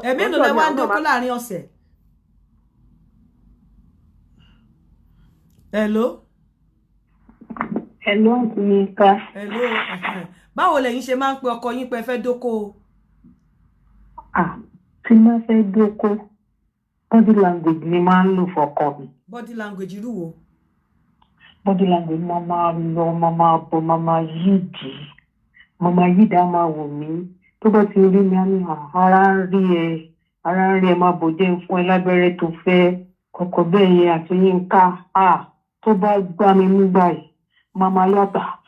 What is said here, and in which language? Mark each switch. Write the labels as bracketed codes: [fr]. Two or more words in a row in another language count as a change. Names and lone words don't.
[yo] Ẹ̀mí ló lẹ wá ń dóko láàrin ọ̀sẹ̀. Hello. Hello, Aunty Yinka. Hello. Báwo lẹ̀yin ṣe máa ń pe ọkọ yín pé fẹ́ dóko? Tí n bá fẹ́ dóko [en] body language [yo] ni máa ń lò fọ́kọ mi. [en] Body language [yo] irú wo? [en] Body language [yo] máa lọ máa bọ̀ máa yídì. Mama yídà máa wò mí tó bá ti rí mi á ní ara ń rí ẹ máa bòjẹ́ fún ẹ lábẹ́rẹ́ tó fẹ́ kọ̀kọ̀ bẹ́ẹ̀ yẹn Aunty Yinka tó bá gbá mi nígbà yìí mama yàtà